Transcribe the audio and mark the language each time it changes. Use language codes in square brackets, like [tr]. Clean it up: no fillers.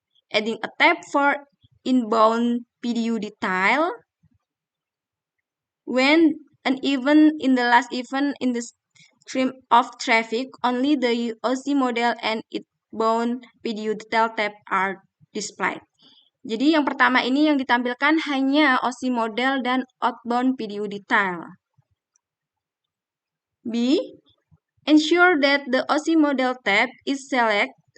[en] Adding a tab for inbound PDU detail. When an event in the last event in the stream of traffic, only the OSI model and outbound PDU detail tab are displayed. [id] Jadi yang pertama ini yang ditampilkan hanya OSI model dan outbound PDU detail. [en] B. Ensure that the OSI model tab is select.